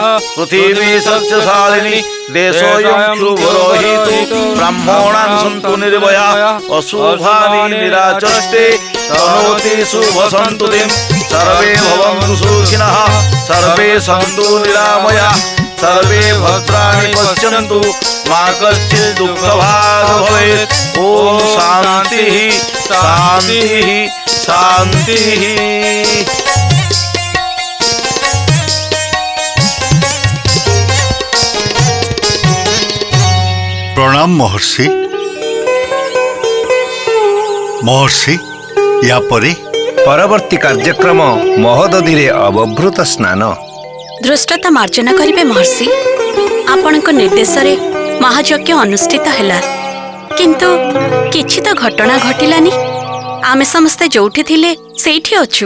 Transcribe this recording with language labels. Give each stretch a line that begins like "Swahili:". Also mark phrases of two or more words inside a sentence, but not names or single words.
Sanskrit: पृथिवी सस्यशालिनी देशोऽयं शुभरोहितु ब्राह्मणान् सन्तु निर्भयाः अशुभानि निराचष्टे तनोति शुभसन्तुतिं सर्वे भवन्तु सुखिनः सर्वे सन्तु निरामयाः सर्वे भद्राणि पश्यन्तु मा कश्चित् दुःखभाग् भवेत् ॐ शान्तिः शान्तिः शान्तिः।
Odia: ପ୍ରଣାମ ମହର୍ଷି। ମହର୍ଷି ଯା ପରେ ପରବର୍ତ୍ତୀ କାର୍ଯ୍ୟକ୍ରମ ମହୋଦଧିରେ ଅବଭୃତ ସ୍ନାନ ଧୃଷ୍ଟତା ମାର୍ଜନା କରିବେ ମହର୍ଷି। ଆପଣଙ୍କ ନିର୍ଦ୍ଦେଶ ରେ ମହାଯଜ୍ଞ ଅନୁଷ୍ଠିତ ହେଲା କିନ୍ତୁ କିଛି ତ ଘଟଣା ଘଟିଲାନି। ଆମେ ସମସ୍ତେ ଯୋଉଠି ଥିଲେ ସେଠି ଅଛୁ